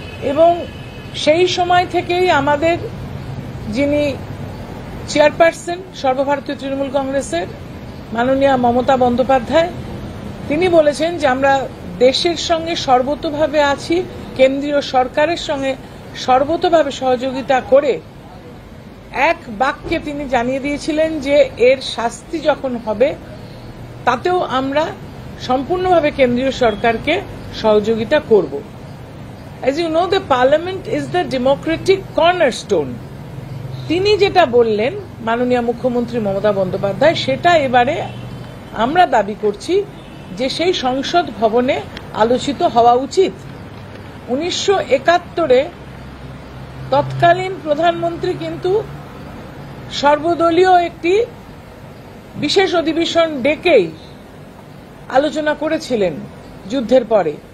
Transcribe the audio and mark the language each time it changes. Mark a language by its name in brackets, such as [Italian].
[Bangla] এবং সেই সময় থেকেই আমাদের যিনি চেয়ারপারসন সর্বভারতীয় তৃণমূল কংগ্রেসের মাননীয়া মমতা বন্দ্যোপাধ্যায়, তিনি বলেছেন যে আমরা দেশের সঙ্গে সর্বতোভাবে আছি, কেন্দ্রীয় সরকারের সঙ্গে সর্বতোভাবে সহযোগিতা করে এক বাক্যে তিনি জানিয়ে দিয়েছিলেন যে এর শাস্তি যখন হবে তাতেও আমরা সম্পূর্ণভাবে কেন্দ্রীয় সরকারকে সহযোগিতা করব। [English] As you know, the parliament is the democratic cornerstone. [Bangla] তিনি যেটা বললেন মাননীয় মুখ্যমন্ত্রী মমতা বন্দ্যোপাধ্যায়, সেটা এবারে আমরা দাবি করছি যে সেই সংসদ ভবনে আলোচিত হওয়া উচিত। 1971-এ তৎকালীন প্রধানমন্ত্রী কিন্তু সর্বদলীয় একটি বিশেষ অধিবেশন ডেকেই আলোচনা করেছিলেন যুদ্ধের পরে।